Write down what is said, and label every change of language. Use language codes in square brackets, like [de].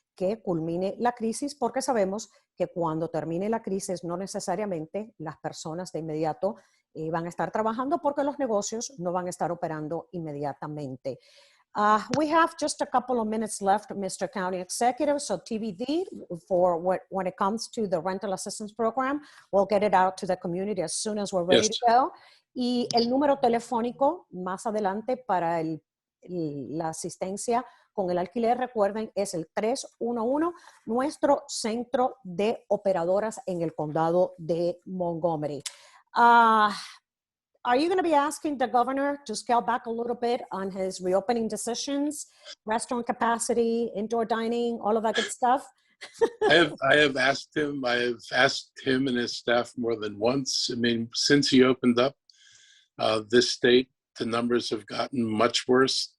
[es] que culmine la crisis, porque sabemos que cuando termine la crisis no necesariamente las personas de inmediato van a estar trabajando porque los negocios no van a estar operando inmediatamente. [en] We have just a couple of minutes left, Mr. County Executive, so TBD for when it comes to the rental assistance program, we'll get it out to the community as soon as we're ready to go. [es] Y el número telefónico más adelante para la asistencia con el alquiler, recuerden, es el 311, nuestro centro de operadoras en el condado de Montgomery. [en] Are you going to be asking the governor to scale back a little bit on his reopening decisions, restaurant capacity, indoor dining, all of that good stuff? I have asked him. I have asked him and his staff more than once. I mean, since he opened up this state, the numbers have gotten much worse.